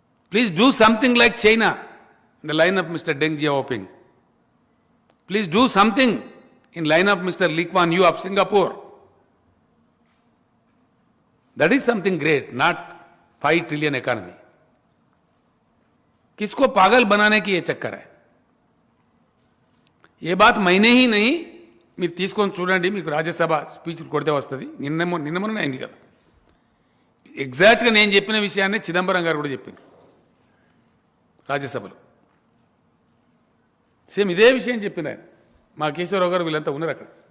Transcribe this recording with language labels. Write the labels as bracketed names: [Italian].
[English] Please do something like China, in the line of Mr. Deng Xiaoping. Please do something in line of Mr. Lee Kuan Yew of Singapore. That is something great, not 5 trillion economy. [Hindi] किसको पागल बनाने की ये चक्कर है? ये बात मैंने ही नहीं, [Telugu] మీరు తీసుకొని చూడండి, మీకు రాజ్యసభ స్పీచ్ కొడితే వస్తుంది. నిన్న మొన్న అయింది కదా. ఎగ్జాక్ట్గా నేను చెప్పిన విషయాన్ని చిదంబరం గారు కూడా చెప్పింది రాజ్యసభలో. సేమ్ ఇదే విషయం చెప్పిన ఆయన. మా కేశవరావు గారు వీళ్ళంతా ఉన్నారు అక్కడ.